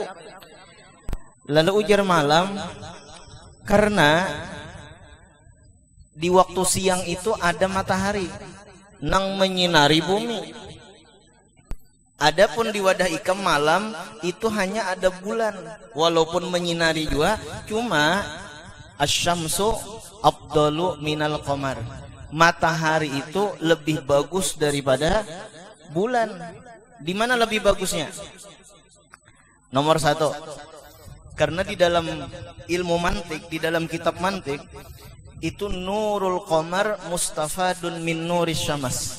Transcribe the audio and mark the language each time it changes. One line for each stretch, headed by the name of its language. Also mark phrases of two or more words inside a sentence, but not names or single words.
Banjar: Lalu ujar malam, karena di waktu siang itu ada matahari nang menyinari bumi. Adapun di wadah ikam malam itu hanya ada bulan, walaupun menyinari juga, cuma
Arabic: الشمس أفضل من القمر.
Indonesian: Matahari itu lebih bagus daripada bulan. Di mana lebih bagusnya? Nomor 1. Karena di dalam ilmu mantik, di dalam kitab mantik, itu
Arabic: نور القمر مستفاد من نور الشمس.